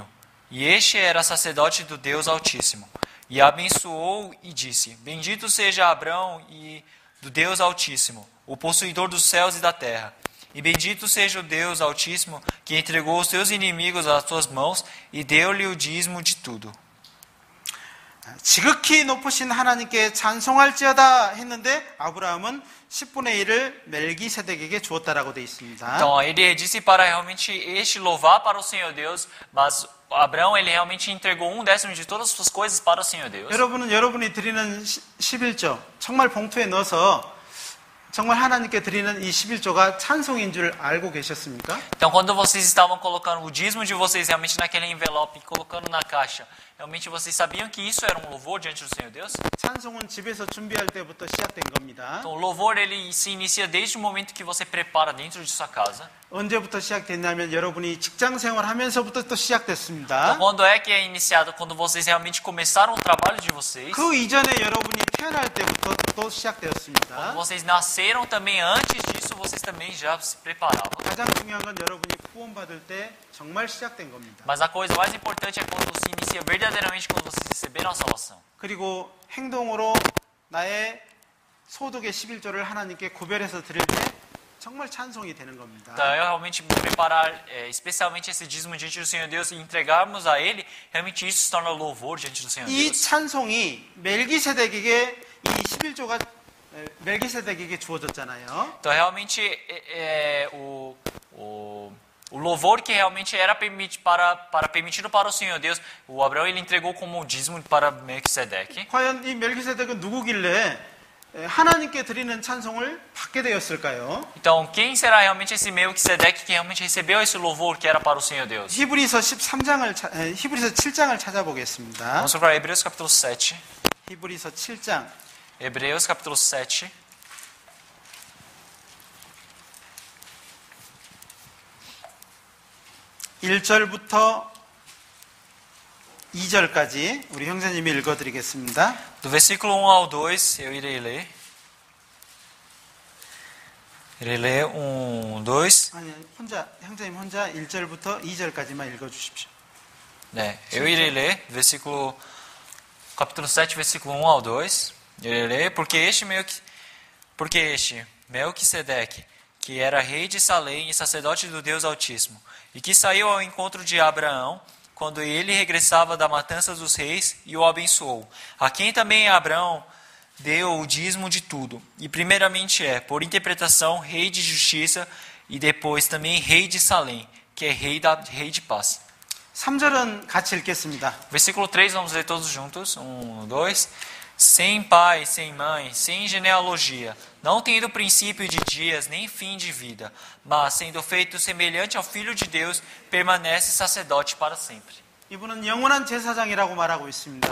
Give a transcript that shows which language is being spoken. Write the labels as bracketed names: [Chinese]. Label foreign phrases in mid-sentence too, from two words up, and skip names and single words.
[Portuguese] E este era sacerdote do Deus Altíssimo. E abençoou e disse: Bendito seja Abrão e do Deus Altíssimo, o possuidor dos céus e da terra. E bendito seja o Deus Altíssimo, que entregou os teus inimigos às tuas mãos e deu-lhe o dízimo de tudo. [Korean] 지극히 높으신 하나님께 찬송할지어다 했는데 아브라함은 10분의 1을 멜기세덱에게 주었다라고 되어 있습니다. [Portuguese] Então ele disse para realmente este louvar para o Senhor Deus, mas Abraão ele realmente entregou 1/10 de todas as suas coisas para o Senhor Deus. [Korean] 여러분은 여러분이 드리는 11조 정말 봉투에 넣어서 정말 하나님께 드리는 이 11조가 찬송인 줄 알고 계셨습니까? [Portuguese] Então quando vocês estavam colocando o dízimo de vocês realmente naquele envelope e colocando na caixa, realmente vocês sabiam que isso era um louvor diante do Senhor Deus? [Korean] 찬송은 집에서 준비할 때부터 시작된 겁니다. [Portuguese] Então o louvor ele se inicia desde o momento que você prepara dentro de sua casa. [Korean] 언제부터 시작됐냐면 여러분이 직장 생활하면서부터 또 시작됐습니다. [Portuguese] Então quando é que é iniciado? Quando vocês realmente começaram o trabalho de vocês. [Korean] 그 이전에 여러분이 태어날 때부터 또 시작되었습니다. [Portuguese] Quando vocês nasceram também, antes disso vocês também já se preparavam. [Korean] 가장 중요한 건 여러분이 구원받을 때 정말 시작된 겁니다. [Portuguese] Mas a coisa mais importante é quando se inicia verdadeiramente quando vocês receberam a salvação. [Korean] 그리고 행동으로 나의 소득의 11조를 하나님께 구별해서 드릴 때 정말 찬송이 되는 겁니다. [Portuguese] Então, eu realmente me preparar, especialmente esse dízimo diante do Senhor Deus e entregarmos a Ele, realmente isso se torna louvor diante do Senhor [Korean] 이 [Portuguese] Deus. [Korean] 찬송이 멜기세덱에게 이 11조가 멜기세덱에게 주어졌잖아요. [Portuguese] Então, realmente, o louvor que realmente era permitido para o Senhor Deus, o Abraão ele entregou como dízimo para Melquisedeque. [Korean] 과연 이 멜기세덱은 누구길래 하나님께 드리는 찬송을 받게 되었을까요? [Portuguese] Então, quem será realmente esse Melquisedeque que realmente recebeu esse louvor que era para o Senhor Deus? [Korean] 히브리서 7장을 찾아보겠습니다. [Portuguese] Vamos para Hebreus capítulo 7. [Korean] 히브리서 7장 [Portuguese] Hebreus capítulo 7. [Korean] 1절부터 2절까지 우리 형제님이 읽어드리겠습니다. [Portuguese] Do versículo 1 ao 2, eu irei ler. Irei ler 1, 2. [Korean] 아니, 형제님 혼자 1절부터 2절까지만 읽어주십시오. 네, [Portuguese] eu irei ler, capítulo 7, versículo 1 ao 2. Eu irei ler, porque este Melquisedeque, que era rei de Salém e sacerdote do Deus Altíssimo, e que saiu ao encontro de Abraão, quando ele regressava da matança dos reis, e o abençoou. A quem também Abraão deu o dízimo de tudo, e primeiramente por interpretação, rei de justiça, e depois também rei de Salém, que é rei de paz. [Korean] 3절은 같이 읽겠습니다. [Portuguese] Versículo 3, vamos ler todos juntos. 1, 2. Sem pai, sem mãe, sem genealogia, não tendo princípio de dias, nem fim de vida, mas sendo feito semelhante ao Filho de Deus, permanece sacerdote para sempre. [Korean] 이분은 영원한 제사장이라고 말하고 있습니다.